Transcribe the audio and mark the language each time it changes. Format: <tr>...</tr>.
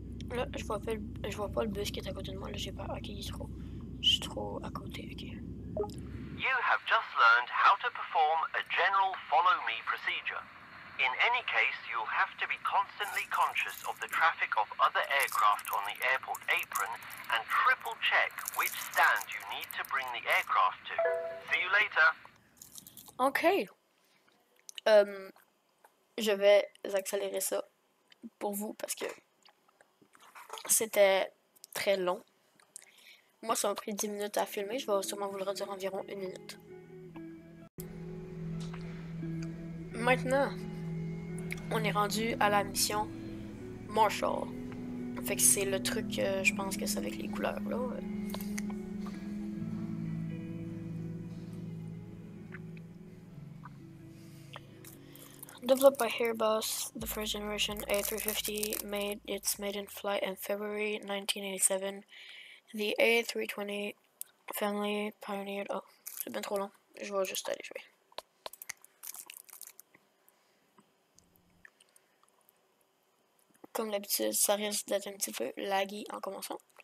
<fr>Là, je vois pas le bus qui est à côté de moi. Là, j'ai pas. Ok, je suis trop à côté. Ok.</fr> <en>You have just learned how to perform a general follow-me procedure. In any case, you'll have to be constantly conscious of the traffic of other aircraft on the airport apron and triple check which stand you need to bring the aircraft to. See you later. Ok.</en> <fr>Je vais accélérer ça pour vous parce que c'était très long. Moi, ça m'a pris 10 minutes à filmer. Je vais sûrement vous le redire environ 1 minute. Maintenant, on est rendu à la mission Marshall. Fait que c'est le truc, je pense que c'est avec les couleurs, là.</fr> <en>Developed by Airbus, the first generation A350 made its maiden flight in February 1987. The A320 family pioneered...</en> <fr>Oh, c'est bien trop long. Je vais juste aller jouer. Comme d'habitude, ça risque d'être un petit peu laggy en commençant.</fr>